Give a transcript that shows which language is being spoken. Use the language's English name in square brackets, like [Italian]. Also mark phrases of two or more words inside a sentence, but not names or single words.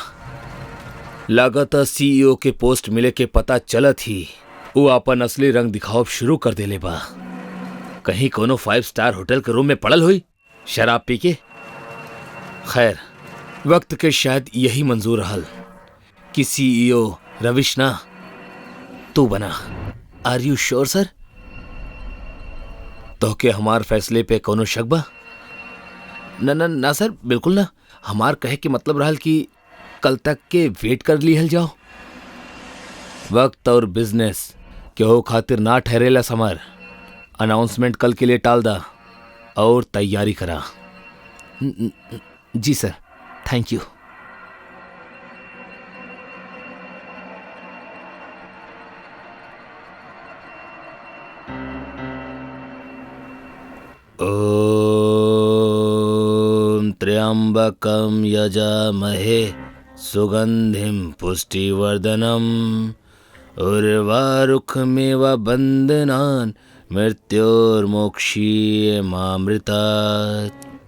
[Bhojpuri] लागत सीईओ के पोस्ट मिले के पता चलत ही वो अपन असली रंग दिखाव शुरू कर देले बा। कहीं कोनो 5 स्टार होटल के रूम में पड़ल हुई शराब पी के। खैर, वक्त के शायद यही मंजूर रहल कि सीईओ रविश ना तू बना। [English] Are you sure sir? [Bhojpuri] तो के हमार फैसले पे कोनो शक बा? ना सर, बिल्कुल ना। हमार कहे के मतलब रहल कि कल तक के वेट कर लिहल जाओ। वक्त और बिजनेस केहू खातिर ना ठहरेला समर। अनाउंसमेंट कल के लिए टाल दा और तैयारी करा। जी सर, [English] Thank you. [Sanskrit] ओम त्र्यंबकम यजामहे सुगंधिम पुष्टिवर्धनम उर्वारुकमेव बंधनान् मृत्योर्मोक्षीय मामृतात्।